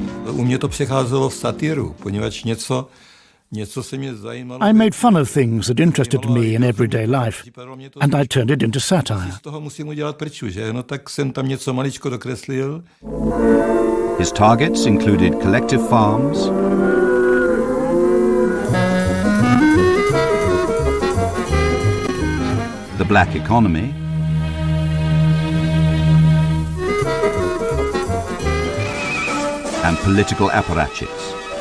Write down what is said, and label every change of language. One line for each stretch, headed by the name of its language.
Czech: U mě to přecházelo v satiru, poněvadž něco se mě zajímalo.
English: I made fun of things that interested me in everyday life, and I turned it into satire.
Czech: Z toho musím udělat prču, že? No tak jsem tam něco maličko dokreslil.
English: His targets included collective farms, the black economy, and political apparatchiks.